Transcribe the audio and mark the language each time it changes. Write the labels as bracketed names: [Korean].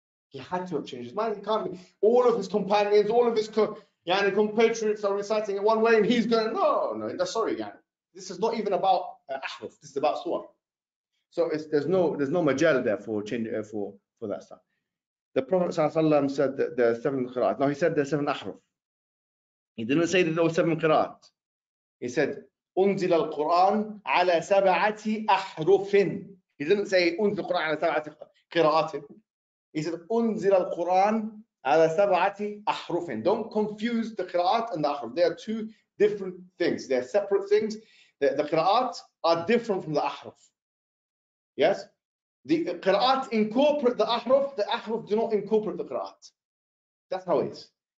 [English] He had to have changed his mind. He can't be, all of his companions, all of his compatriots are reciting it one way, and he's going, no, sorry, this is not even about ahruf. This is about surah. So there's no majal there for change for that stuff. The Prophet ﷺ said that there are 7 qira'at. Now he said there are 7 ahruf. He didn't say that there were 7 qira'at. He said [Arabic] أنزل القرآن على 7 أحرف. [English] He didn't say [Arabic] أنزل القرآن على 7 قراءات. [English] He said [Arabic] أنزل القرآن على 7 أحرف. [English] Don't confuse the qira'at and the ahruf. They are two different things. They are separate things. The qira'at are different from the ahruf. Yes? The qira'at incorporate the ahruf do not incorporate the qira'at. That's how it is.